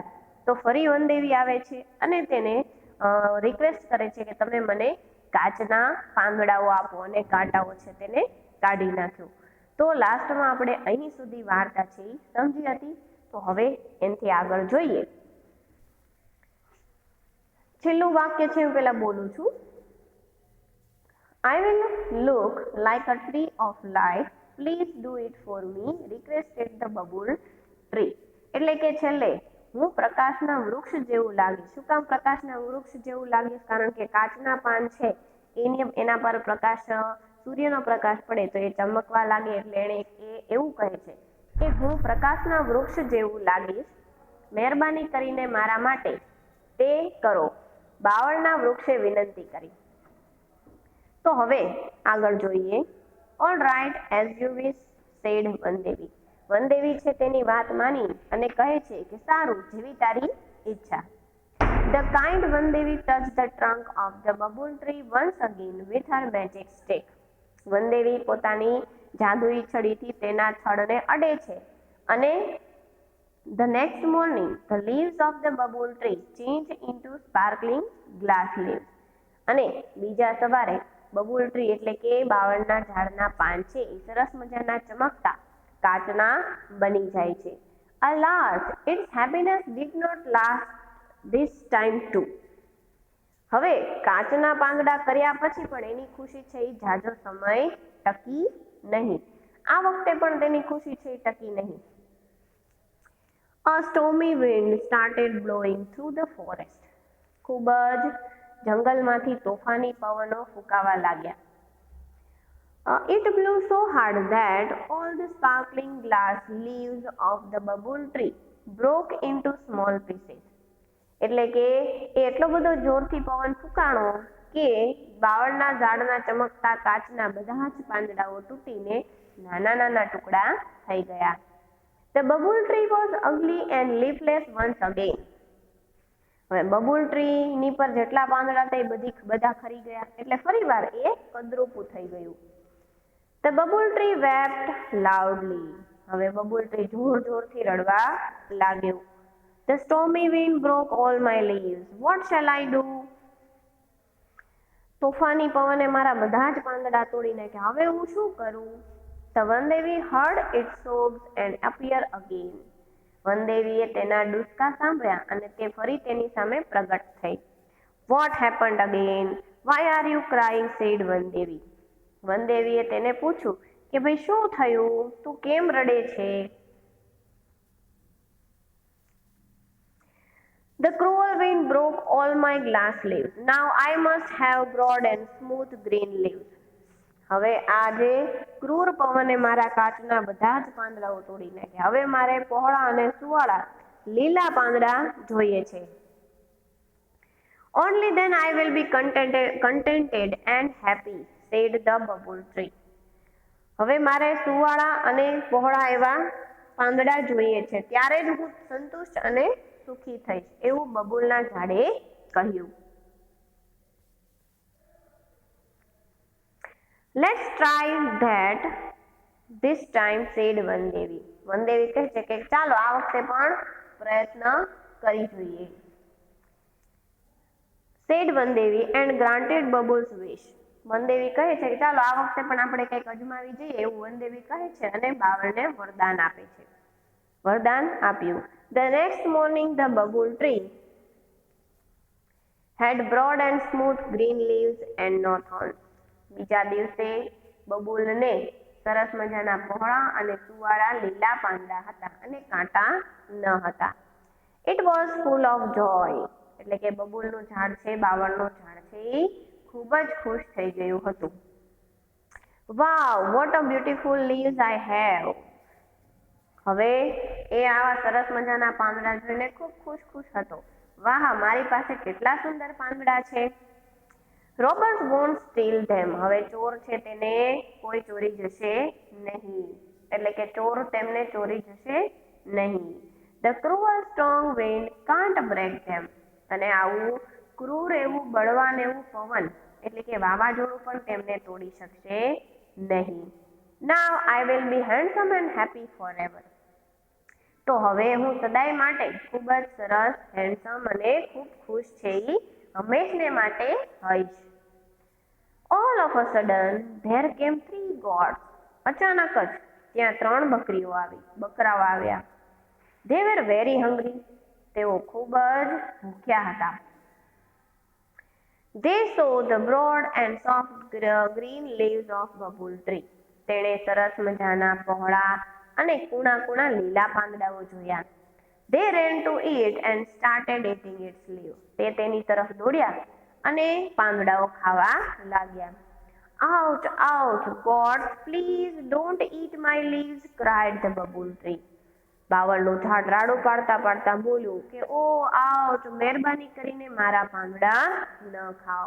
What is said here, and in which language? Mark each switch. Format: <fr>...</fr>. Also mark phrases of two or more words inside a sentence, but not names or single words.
<gu>તો ફરી વનદેવી આવે છે અને તેને રિક્વેસ્ટ કરે છે કે તમે મને કાચના પાંદડાઓ આપો અને કાંટાઓ છે તેને કાઢી નાખ્યું. તો લાસ્ટમાં આપણે અહીં સુધી વાર્તા છે એ સમજી હતી. તો હવે એનાથી આગળ જોઈએ. છેલ્લું વાક્ય છે હું પેલા બોલું છું.</gu> <en>I will look like a tree of life. Please do it for me. Requested the bubble tree.</en> <gu>એટલે કે છેલ્લે હું પ્રકાશના વૃક્ષ જેવું લાગીશ. શું કામ પ્રકાશના વૃક્ષ જેવું લાગીશ? કારણ કે કાચના પાન છે એના પર પ્રકાશ સૂર્યનો પ્રકાશ પડે તો એ ચમકવા લાગે એટલે એને એવું કહે છે કે હું પ્રકાશના વૃક્ષ જેવું લાગીશ. મહેરબાની કરીને મારા માટે તે કરો, બાવળના વૃક્ષે વિનંતી કરી. તો હવે આગળ જોઈએ.</gu> <en>All right as you wish said વનદેવી.</en> <gu>વનદેવી છે તેની વાત માની અને કહે છે કે સારું, જેવી તારી ઈચ્છા.</gu> <en>The kind વનદેવી touched the trunk of the bubble tree once again with her magic stick.</en> <gu>વનદેવી પોતાની જાદુઈ છડીથી તેના થડને અડે છે અને</gu> <en>the next morning the leaves of the bubble tree changed into sparkling glass leaves.</en> <gu>અને બીજા સવારે બબુલ ટ્રી એટલે કે બાવળના ઝાડના પાન છે એ સરસ મજાના ચમકતા કાચના બની જાય છે.</gu> <en>Alas, its happiness did not last this time too.</en> <gu>હવે કાચના પાંદડા કર્યા પછી પણ એની ખુશી છે એ ઝાઝો સમય ટકી નહીં. આ વખતે પણ તેની ખુશી છે એ ટકી નહીં.</gu> <en>A stormy wind started blowing through the forest.</en> <gu>ખૂબ જ જંગલમાંથી તોફાની પવનો ફૂંકાવા લાગ્યા.</gu> <en>It blew so hard that all the sparkling glass leaves of the bubble tree broke into small pieces.</en> <gu>એટલે કે એટલો બધો જોરથી પવન ફૂંકાણો કે બાવળના ઝાડના ચમકતા કાચના બધા જ પાંદડાઓ તૂટીને નાના નાના ટુકડા થઈ ગયા.</gu> <en>The bubble tree was ugly and leafless once again.</en> <gu>હવે બબુલ ટ્રીની પર જેટલા પાંદડા હતા એ બધા ખરી ગયા એટલે ફરીવાર એ કદરૂપું થઈ ગયું.</gu> <en>The bubble tree wept loudly.</en> <gu>હવે બબુલ ટ્રી જોર જોરથી રડવા લાગ્યું.</gu> <en>The stormy wind broke all my leaves. What shall I do?</en> <gu>તોફાની પવને મારા બધા જ પાંદડા તોડી નાખ્યા. હવે હું શું કરું?</gu> <en>The વનદેવી heard its sobs and appeared again.</en> <gu>વનદેવીએ તેના ડૂસકા સાંભળ્યા અને તે ફરી તેની સામે પ્રગટ થઈ.</gu> <en>What happened again? Why are you crying? said વનદેવી.</en> <gu>વનદેવીએ તેને પૂછ્યું કે ભાઈ શું થયું, તું કેમ રડે છે?</gu> <en>The cruel wind broke all my glass leaves. Now I must have broad and smooth green leaves.</en> <gu>હવે આજે ક્રૂર પવને મારા કાચના બધા જ પાંદડાઓ તોડી નાખ્યા. હવે મારે પહોળા અને સુવાળા લીલા પાંદડા જોઈએ છે.</gu> <en>Only then I will be contented and happy, said the bubble tree.</en> <gu>હવે મારે સુવાળા અને પહોળા એવા પાંદડા જોઈએ છે, ત્યારે જ હું સંતુષ્ટ અને સુખી થઈશ, એવું બબુલના ઝાડે કહ્યું.</gu> <en>Let's try that this time, said વનદેવી.</en> <gu>વનદેવી કહે છે કે ચાલો આ વખતે પણ પ્રયત્ન કરી જોઈએ.</gu> <en>said વનદેવી and granted Bubbles wish.</en> <gu>વનદેવી કહે છે કે ચાલો આ વખતે પણ આપણે કંઈક અજમાવી જઈએ, એવું વનદેવી કહે છે અને બાવળને વરદાન આપે છે. વરદાન આપ્યું.</gu> <en>The next morning the bubble tree had broad and smooth green leaves and no thorns.</en> <gu>બીજા દિવસે બબુલને સરસ મજાના પહોળા અને સુવાળા લીલા પાંદડા હતા અને કાંટા ન હતા.</gu> <en>It was full of joy.</en> <gu>એટલે કે બબુલનું ઝાડ છે, બાવળનું ઝાડ છે, એ ખૂબ જ ખુશ થઈ ગયું હતું.</gu> <en>Wow, what a beautiful leaves I have.</en> <gu>હવે એ આવા સરસ મજાના પાંદડા જોઈને ખૂબ ખુશ હતો. વાહ, મારી પાસે કેટલા સુંદર પાંદડા છે.</gu> <en>Robbers won't steal them.</en> <gu>હવે ચોર છે તેને કોઈ ચોરી જશે નહીં, એટલે કે ચોર તેમને ચોરી જશે નહીં.</gu> <en>The cruel strong wind can't break them.</en> <gu>અને આવું ક્રૂર એવું બળવાન એવું પવન એટલે કે વાવાઝોડું પણ તેમને તોડી શકશે નહીં.</gu> <en>Now I will be handsome and happy forever.</en> <gu>તો હવે હું સદાય માટે ખૂબ જ સરસ, હેન્ડસમ અને ખૂબ ખુશ છે એ હંમેશને માટે હોઈશ.</gu> <en>All of a sudden there came 3 goats.</en> <gu>અચાનક જ ત્યાં 3 બકરાઓ આવ્યા.</gu> <en>They were very hungry.</en> <gu>તેઓ ખૂબ જ ભૂખ્યા હતા.</gu> <en>They saw the broad and soft green leaves of bubble tree.</en> <gu>તેણે સરસ મજાના પહોળા અને કૂણા લીલા પાંદડાઓ જોયા.</gu> <en>They ran to it and started eating its leaves.</en> <gu>તે તેની તરફ દોડ્યા અને પાંદડાઓ ખાવા લાગ્યા.</gu> <en>Ouch, ouch, gods, please don't eat my leaves, cried the bubble tree.</en> <gu>બાવળનું ઝાડ રાડું પાડતા બોલ્યું કે ઓ આઉચ, મહેરબાની કરીને મારા પાંદડા ન ખાઓ.</gu>